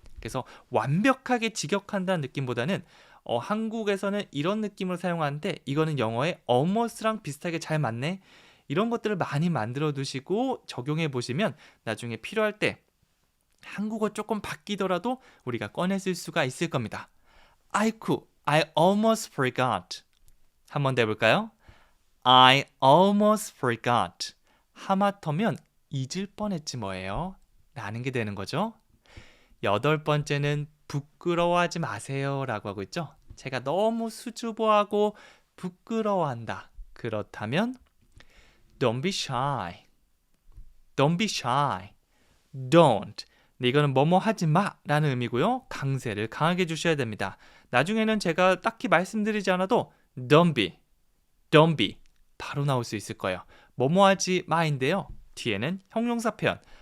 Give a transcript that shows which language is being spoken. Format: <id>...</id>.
<ko>그래서 완벽하게 직역한다는 느낌보다는 한국에서는 이런 느낌으로 사용하는데 이거는 영어에 almost랑 비슷하게 잘 맞네. 이런 것들을 많이 만들어 두시고 적용해 보시면 나중에 필요할 때 한국어 조금 바뀌더라도 우리가 꺼내 쓸 수가 있을 겁니다. 아이쿠,</ko> <en>I almost forgot.</en> <ko>한 번 더 해볼까요?</ko> <en>I almost forgot.</en> <ko>하마터면 잊을 뻔했지 뭐예요. 라는 게 되는 거죠. 여덟 번째는 부끄러워하지 마세요 라고 하고 있죠. 제가 너무 수줍어하고 부끄러워한다. 그렇다면</ko> <en>Don't be shy. Don't be shy. Don't.</en> <ko>네, 이거는 뭐뭐 하지 마 라는 의미고요. 강세를 강하게 주셔야 됩니다. 나중에는 제가 딱히 말씀드리지 않아도 Don't be. 바로 나올 수 있을 거예요. 뭐뭐 하지 마인데요. 뒤에는 형용사 표현.</ko>